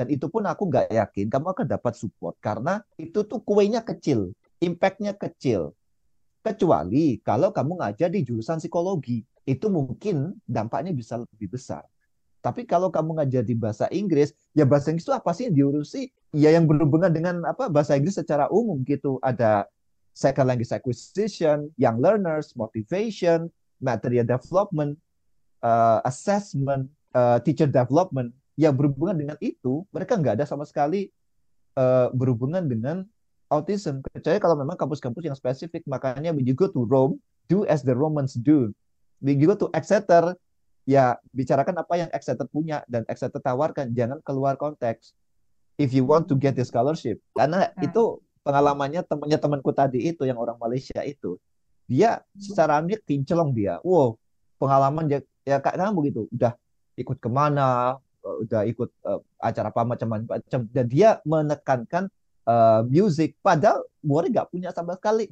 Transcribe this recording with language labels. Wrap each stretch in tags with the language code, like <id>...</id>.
<id>Dan itu pun aku nggak yakin kamu akan dapat support karena itu tuh kuenya kecil, impactnya kecil. Kecuali kalau kamu ngajar di jurusan psikologi, itu mungkin dampaknya bisa lebih besar. Tapi kalau kamu ngajar di bahasa Inggris, ya bahasa Inggris itu apa sih yang diurusi? Ya yang berhubungan dengan apa bahasa Inggris secara umum gitu. Ada</id> <en>second language acquisition, young learners, motivation, material development, assessment, teacher development.</en> <id>Yang berhubungan dengan itu, mereka nggak ada sama sekali berhubungan dengan autism. Kecuali kalau memang kampus-kampus yang spesifik. Makanya</id> <en>when you go to Rome, do as the Romans do. When you go to Exeter,</en> <id>ya bicarakan apa yang Exeter punya dan Exeter tawarkan. Jangan keluar konteks.</id> <en>If you want to get the scholarship.</en> <id>Karena Nah, itu pengalamannya temannya temanku tadi itu yang orang Malaysia itu. Dia secara ambil kinclong dia. Wow, pengalaman dia ya kak kamu gitu. Udah ikut kemana, udah ikut acara apa macam-macam. Dan dia menekankan music. Padahal Mori nggak punya sama sekali.</id>